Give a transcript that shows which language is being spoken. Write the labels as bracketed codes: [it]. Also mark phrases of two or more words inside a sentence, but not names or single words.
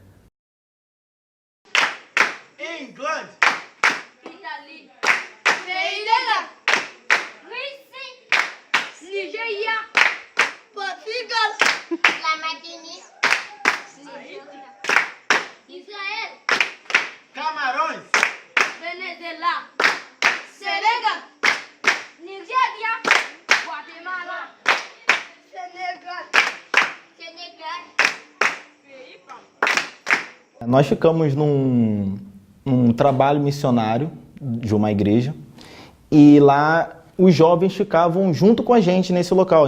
[fr] England! Italie, pays de la Russie, Nigeria, Portugal, la Martinique, Israël, [pt] Camarões! Venezuela, Senegal, Nigéria, Guatemala, Senegal. Nós ficamos num trabalho missionário de uma igreja e lá os jovens ficavam junto com a gente nesse local.